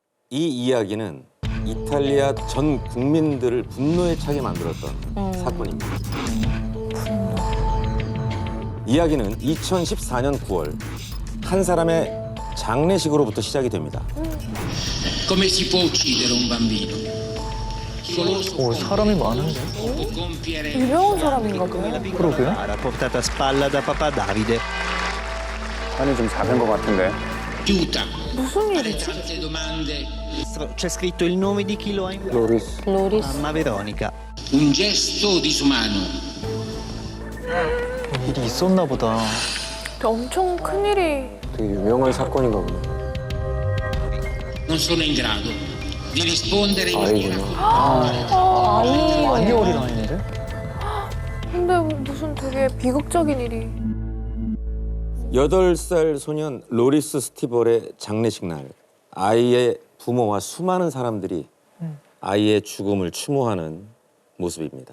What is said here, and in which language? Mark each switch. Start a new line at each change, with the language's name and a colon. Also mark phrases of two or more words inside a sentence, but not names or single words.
Korean: 이 이야기는 이탈리아 전 국민들을 분노에 차게 만들었던 사건입니다. 이야기는 2014년 9월 한 사람의 장례식으로부터 시작이 됩니다.
Italian: Come si può uccidere un bambino?
Korean: 오, 사람이 많은데? 유명한 사람인가 봐요. 그러게요.
Italian: Era portata a spalla da papà Davide.
Korean: 산이 좀 작은 것 같은데.
Italian: Aiuta.
Korean: 무슨 일이지?
Italian: Tante domande. C'è scritto il nome di chi lo ha inviato.
Korean: 로리스.
Italian: Mamma Veronica. Un gesto disumano.
Korean: 일이 있었나 보다. 엄청 큰 일이. 되게 유명한 사건인가 보네.
Italian: Non sono in grado di rispondere in maniera
Korean: 아이구나. 많이 어린 아이인데? 근데 무슨 되게 비극적인 일이. 8살 소년 로리스 스티벌의 장례식 날 아이의 부모와 수많은 사람들이 아이의 죽음을 추모하는 모습입니다.